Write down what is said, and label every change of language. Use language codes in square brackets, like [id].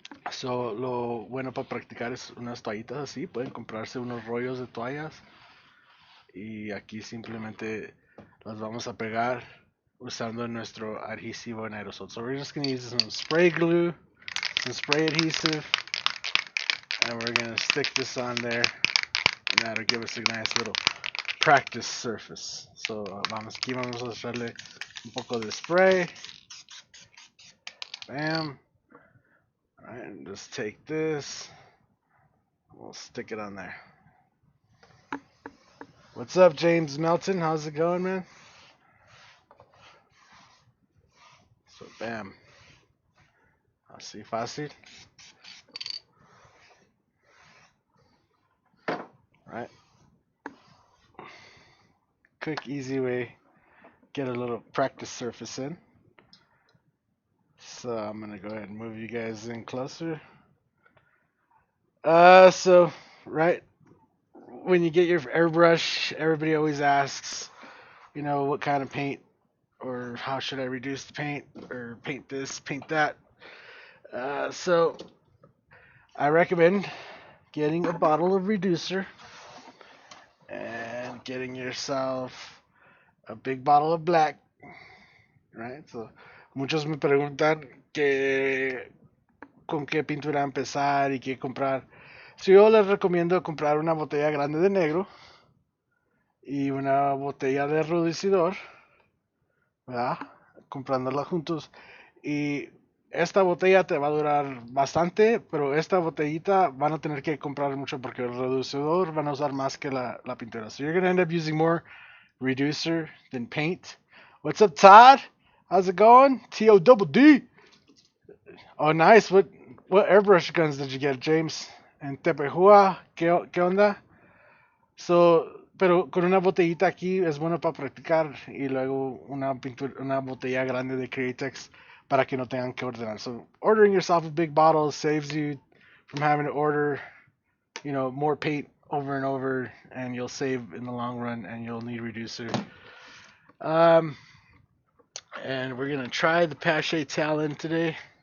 [es] So, lo bueno para practicar es unas toallitas así. Pueden comprarse unos rollos de toallas y aquí simplemente las vamos a pegar usando nuestro adhesivo en aerosol. [en] So we're just going to use some spray glue, some spray adhesive, and we're going to stick this on there, and that'll give us a nice little practice surface. [es] So aquí vamos a echarle un poco de spray. Bam. [en] Alright, and just take this, we'll stick it on there. What's up, James Melton? How's it going, man? [es] So, bam. Así fácil. [en] Right? Quick, easy way. Get a little practice surface in. So I'm gonna go ahead and move you guys in closer. So right when you get your airbrush, everybody always asks, what kind of paint or how should I reduce the paint or paint this, paint that. So I recommend getting a bottle of reducer and getting yourself a big bottle of black, right? [es] So muchos me preguntan que con qué pintura empezar y qué comprar. So yo les recomiendo comprar una botella grande de negro y una botella de reducidor, ¿verdad? Comprándolas juntos. Y esta botella te va a durar bastante, pero esta botellita van a tener que comprar mucho porque el reducidor van a usar más que la pintura. [en] So you're going to end up using more reducer than paint. What's up, Todd? How's it going? T-O-double-D. Oh, nice. What airbrush guns did you get, James? [es] En Tepehua, ¿qué onda? So, pero con una botellita aquí es bueno para practicar y luego una botella grande de Createx para que no tengan que ordenar. [en] So, ordering yourself a big bottle saves you from having to order, more paint over and over, and you'll save in the long run, and you'll need reducer. Um, and we're gonna try the Pache Talon today.